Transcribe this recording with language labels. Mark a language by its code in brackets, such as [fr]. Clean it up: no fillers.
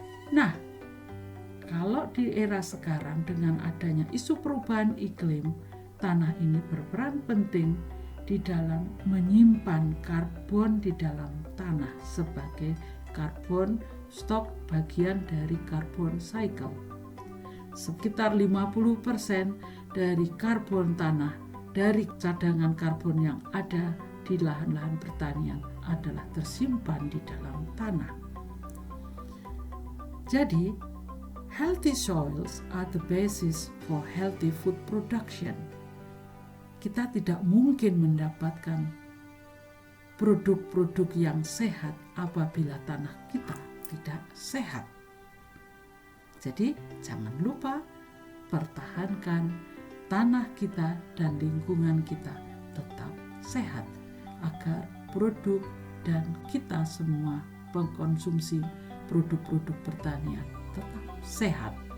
[id] Nah, kalau di era sekarang dengan adanya isu perubahan iklim, tanah ini berperan penting di dalam menyimpan karbon di dalam tanah sebagai karbon stok, bagian dari karbon cycle. Sekitar 50% dari karbon tanah dari cadangan karbon yang ada di lahan-lahan pertanian adalah tersimpan di dalam tanah. [en] Jadi, healthy soils are the basis for healthy food production. [id] Kita tidak mungkin mendapatkan produk-produk yang sehat apabila tanah kita tidak sehat. Jadi, jangan lupa pertahankan tanah kita dan lingkungan kita tetap sehat agar produk dan kita semua pengkonsumsi produk-produk pertanian tetap sehat.